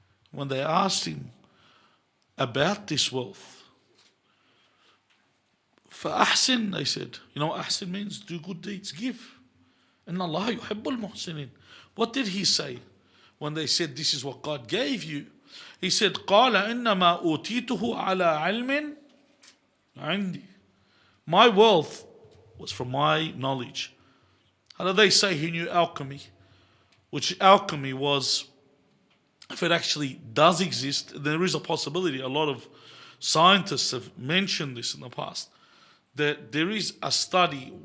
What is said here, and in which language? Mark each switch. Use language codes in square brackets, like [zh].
[en] When they asked him about this wealth, فأحسن, they said, you know what ahsin means? Do good deeds, give. [ar] إن الله يحب المحسنين. [en] What did he say when they said this is what God gave you? He said [ar] قال إنما أوتيته على علم عندي. [en] My wealth was from my knowledge. How do they say he knew alchemy? Which alchemy was, if it actually does exist, there is a possibility. A lot of scientists have mentioned this in the past, that there is a study.